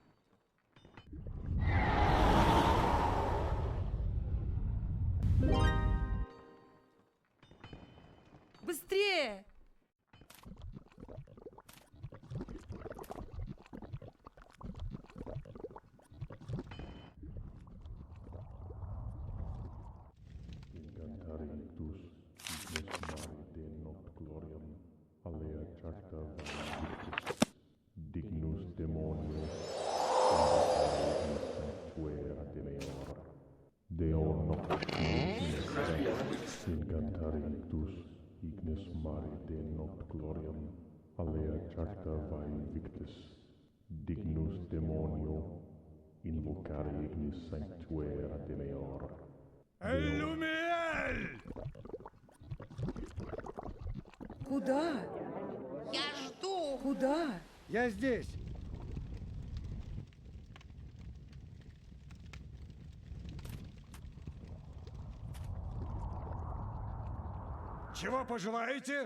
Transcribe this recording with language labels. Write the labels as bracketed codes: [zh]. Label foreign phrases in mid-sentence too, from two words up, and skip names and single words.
[ru] Быстрее! [la] Incantarictus, ignis mare de noct gloriam, alea charta victis, dignus demonio, sanctuera demeor, Deo noctis, incantarictus, ignis mare de noct gloriam, alea charta victis, dignus demonio, invocare ignis sanctuera demeor. [ru] Элюмиэль! Куда? Я жду! Куда? Я здесь! Чего пожелаете?